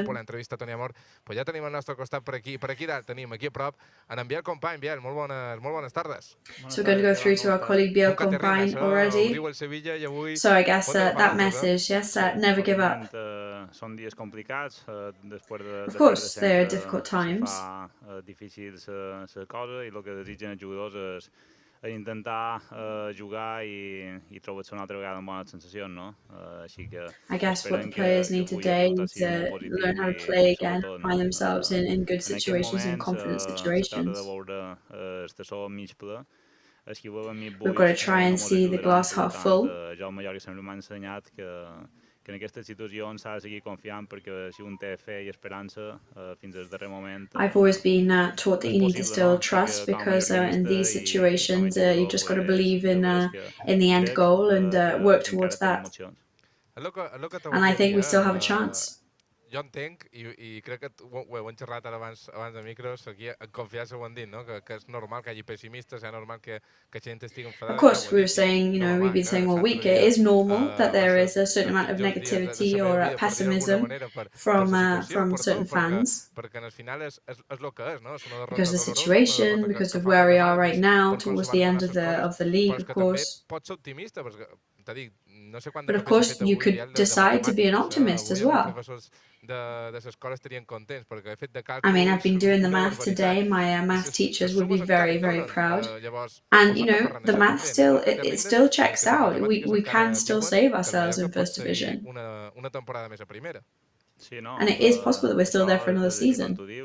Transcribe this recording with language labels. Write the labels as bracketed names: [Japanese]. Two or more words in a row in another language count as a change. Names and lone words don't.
[English] So we're going to go through to our colleague Biel Compagne already. So I guess that message, yes, never give up. Of course, there are difficult times. [Catalan] Intentar jugar I trobar-se una altra vegada amb bones sensacions, no? Així que [English] I guess what the players need today is to learn how to play again, find themselves in good situations and confident situations. We've got to try and see the glass half full. [Catalan] En aquestes situacions s'ha de seguir confiant perquè si un té fe I esperança fins al darrer moment. [English] I've always been taught that you need to still trust because in these situations you just got to believe in the end goal and work towards that. And I think we still have a chance. [Catalan] jo entenc, i crec que ho hem xerrat ara abans de micros, aquí en confiança ho han dit, no? Que és normal que hi hagi pessimistes, és normal que gent estigui enfadada. [English] Of course, we were saying, we've been saying all week, it is normal that there is a certain amount of negativity or pessimism from certain fans. [Catalan] Perquè al final és el que és, no? [English] Because of the situation, because of where we are right now, towards the end of the league, of course. [Catalan] Pots ser optimista, perquè t'ha dit, no sé quant [English] But of course, you could decide to be an optimist as well. I mean, I've been doing the math today. My math teachers would be very, very proud. And, the math it still checks out. We can still save ourselves in First Division. And it is possible that we're still there for another season.